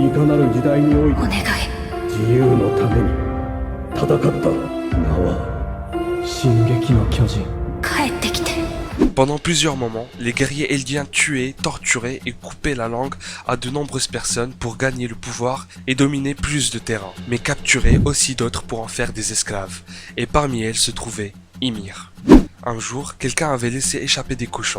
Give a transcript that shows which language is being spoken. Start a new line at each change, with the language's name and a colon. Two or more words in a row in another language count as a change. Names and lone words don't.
Japanese: いかなる時代において自由のために戦った名は進撃の巨人。
French: Pendant plusieurs moments, les guerriers eldiens tuaient, torturaient et coupaient la langue à de nombreuses personnes pour gagner le pouvoir et dominer plus de terrain, mais capturaient aussi d'autres pour en faire des esclaves. Et parmi elles se trouvait Ymir. Un jour, quelqu'un avait laissé échapper des cochons.